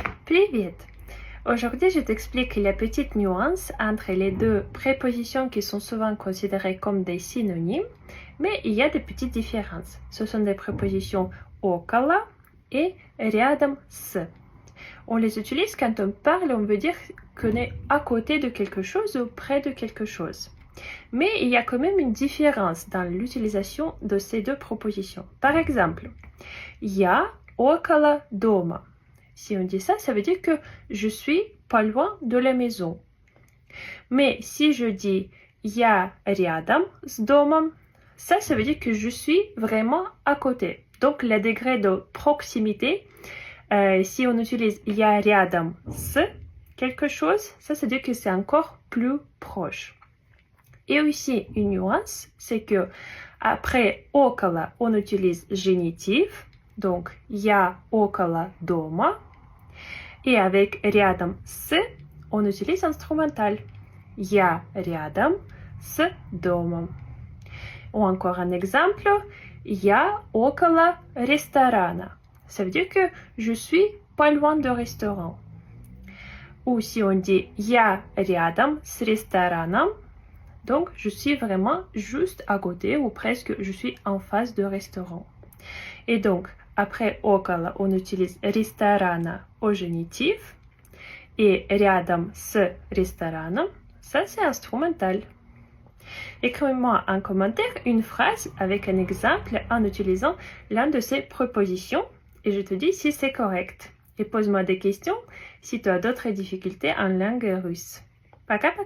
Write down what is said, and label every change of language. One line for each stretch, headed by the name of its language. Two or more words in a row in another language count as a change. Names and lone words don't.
Russian: Привет!
French: Aujourd'hui, je t'explique la petite nuance entre les deux prépositions qui sont souvent considérées comme des synonymes, mais il y a des petites différences. Ce sont des prépositions около et
Russian: рядом с.
French: On les utilise quand on parle, on veut dire qu'on est à côté de quelque chose ou près de quelque chose. Mais il y a quand même une différence dans l'utilisation de ces deux propositions. Par exemple,
Russian: я около дома.
French: Si on dit ça, ça veut dire que je suis pas loin de la maison. Mais si je dis
Russian: я рядом с домом,
French: ça veut dire que je suis vraiment à côté. Donc, le degré de proximité, si on utilise
Russian: я рядом с
French: quelque chose, ça veut dire que c'est encore plus proche. Et aussi, une nuance, c'est que après около, on utilise génitif. Donc,
Russian: я около дома.
French: Et avec
Russian: рядом с,
French: on utilise instrumental.
Russian: Я рядом с домом.
French: Ou encore un exemple,
Russian: я около ресторана.
French: Ça veut dire que je suis pas loin de restaurant. Ou si on dit
Russian: я рядом с рестораном,
French: donc je suis vraiment juste à côté ou presque je suis en face de restaurant. Et donc, après около, on utilise ресторана au génitif.
Russian: Et рядом с рестораном,
French: ça c'est instrumental. Écris-moi en commentaire une phrase avec un exemple en utilisant l'un de ces prépositions et je te dis si c'est correct. Et pose-moi des questions si tu as d'autres difficultés en langue russe.